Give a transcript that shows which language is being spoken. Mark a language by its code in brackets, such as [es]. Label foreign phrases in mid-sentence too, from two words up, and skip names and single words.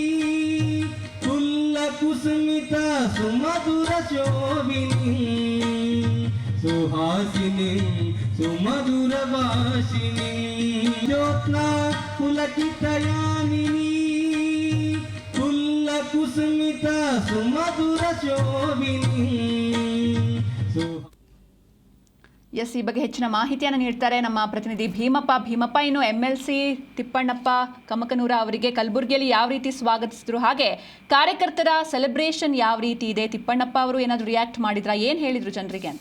[sa] कुसुमिता सुमधुर शोभिनी सुहासिनी सुमधुर वासिनी ज्योत्ना पुलकितयामिनी कुसुमिता सुमधुर शोभिनी [kn] ಎಸ್, ಈ ಬಗ್ಗೆ ಹೆಚ್ಚಿನ ಮಾಹಿತಿಯನ್ನು ನೀಡ್ತಾರೆ ನಮ್ಮ ಪ್ರತಿನಿಧಿ ಭೀಮಪ್ಪ. ಇನ್ನು ಎಂಎಲ್ಸಿ ತಿಪ್ಪಣ್ಣಪ್ಪ ಕಮಕನೂರ ಅವರಿಗೆ ಕಲಬುರಗಿಯಲ್ಲಿ ಯಾವ ರೀತಿ ಸ್ವಾಗತಿಸಿದ್ರು, ಹಾಗೆ ಕಾರ್ಯಕರ್ತರ ಸೆಲೆಬ್ರೇಷನ್ ಯಾವ ರೀತಿ ಇದೆ, ತಿಪ್ಪಣ್ಣಪ್ಪ ಅವರು ಏನಾದರೂ ರಿಯಾಕ್ಟ್ ಮಾಡಿದ್ರಾ, ಏನು ಹೇಳಿದ್ರು ಜನರಿಗೆ ಅಂತ?